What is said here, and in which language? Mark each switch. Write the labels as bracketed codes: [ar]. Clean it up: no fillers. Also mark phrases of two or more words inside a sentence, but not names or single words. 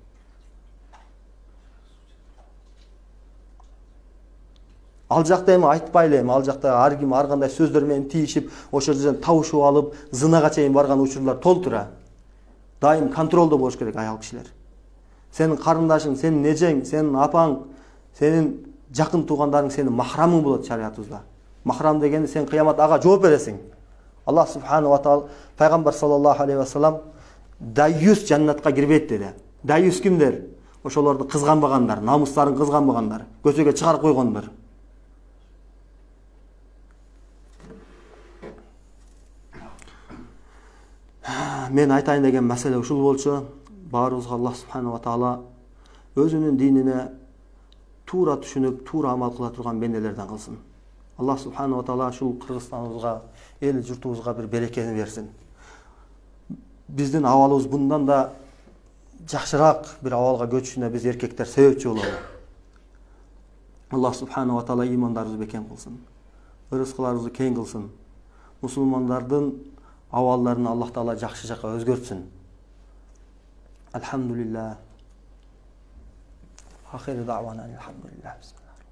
[ky] Ал жакта эми айтпайлы, эми ал жакта ар ким ар кандай сөздөр менен тийишип, ошол жерден табышып алып, зынага чейин барган учурлар толтура. Дайым контролдо болуш керек аял кишилер. Сенин карындашың, сенин нежең, сенин апаң, сенин жакын туугандарың сенин махрамың болот шариятыбызда. Махрам дегенди сен кыямат ага жооп бересиң. [ar] الله سبحانه وتعالى [ky] пайгамбар [ar] صلى الله عليه وسلم [ky] дайюс жаннатка кирбейт деди. Дайюс кимдер? Ошолорду кызганбагандар, намустарын кызганбагандар, көчөгө чыгарып койгондар. Мен айтайын деген маселе ушул болчу. Баарыбызга [ar] الله سبحانه وتعالى [ky] өзүнүн динине туура түшүнүп, туура амал кыла турган бенделерден кылсын. [ar] الله سبحانه وتعالى [ky] ушул Кыргызстаныбызга, эл журтубузга бир берекени берсин. Биздин абалыбыз bundan да жакшыраак бир абалга көчүшүнө биз эркектер себепчи болобу. [ar] الله سبحانه وتعالى [ky] имандарыбызды бекем кылсын. Ырыскыларыбызды кең кылсын. Мусулмандардын абалдарын Аллах таала жакшы жакка өзгөртсүн. [ar] الحمد لله. آخر دعوانا الحمد لله.